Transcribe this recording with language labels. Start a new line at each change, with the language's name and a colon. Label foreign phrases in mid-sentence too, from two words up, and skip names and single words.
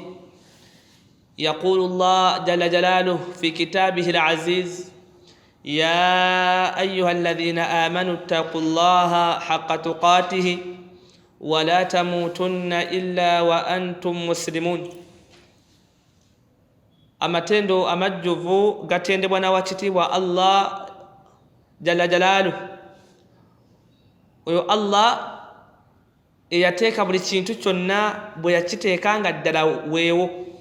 Arabic: يقول الله جل جلاله في كتابه العزيز: يا أيها الذين آمنوا اتقوا الله حق تقاته ولا تموتن إلا وأنتم مسلمون.
Ganda: Amatendo amajjuvu gatendebwa n'awakitibwa
Arabic: الله جل جلاله.
Ganda: Oyo Allah eyateeka buli kintu kyonna bwe yakiteekanga ddala weewo.